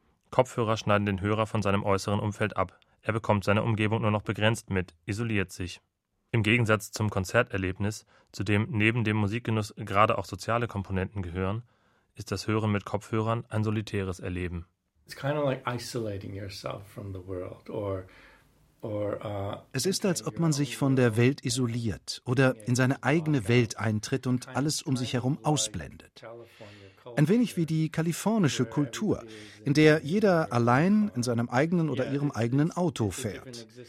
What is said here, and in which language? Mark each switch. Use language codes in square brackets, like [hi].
[de] Kopfhörer schneiden den Hörer von seinem äußeren Umfeld ab. Er bekommt seine Umgebung nur noch begrenzt mit, isoliert sich. Im Gegensatz zum Konzerterlebnis, zu dem neben dem Musikgenuss gerade auch soziale Komponenten gehören, ist das Hören mit Kopfhörern ein solitäres Erleben. [en] It's kind of like isolating yourself from the world or [de] Es ist, als ob man sich von der Welt isoliert oder in seine eigene Welt eintritt und alles um sich herum ausblendet. Ein wenig wie die kalifornische Kultur, in der jeder allein in seinem eigenen oder ihrem eigenen Auto fährt.